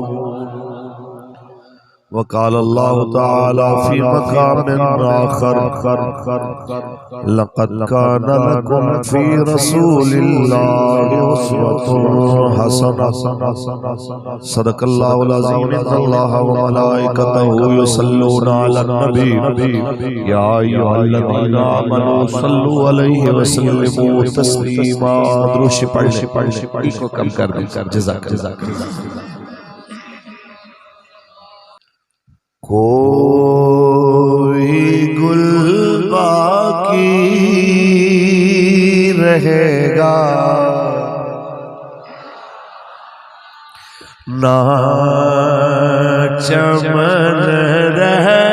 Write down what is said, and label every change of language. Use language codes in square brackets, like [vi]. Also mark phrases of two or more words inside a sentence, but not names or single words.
[ar] وقال الله تعالى في مقام آخر لقد كان لكم في رسول الله أسوة حسنة. صدق الله العظيم إن الله وملائكته يصلون على النبي يا أيها الذين آمنوا صلوا عليه وسلموا تسليما. [ur] درود پڑھ اس کو کم کر دے۔ جزاک اللہ. کوئی گل باقی رہے گا نہ چمن رہ